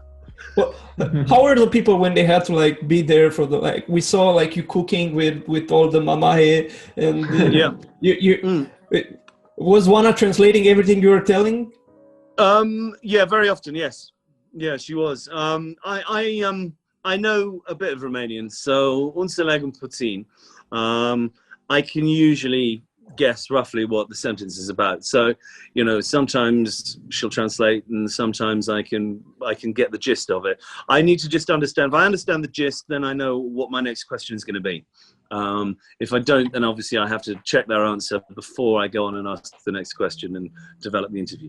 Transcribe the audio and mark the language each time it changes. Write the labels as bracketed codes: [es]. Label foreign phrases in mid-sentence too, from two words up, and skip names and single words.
[en] Well, how are the people when they had to be there for the we saw you cooking with all the mamahe and was Wana translating everything you were telling? Very often, yes. Yeah, she was. I know a bit of Romanian, so [ro] înțeleg un puțin. [en] I can usually guess roughly what the sentence is about. So, sometimes she'll translate, and sometimes I can get the gist of it. I need to just understand. If I understand the gist, then I know what my next question is going to be. If I don't, then obviously I have to check their answer before I go on and ask the next question and develop the interview.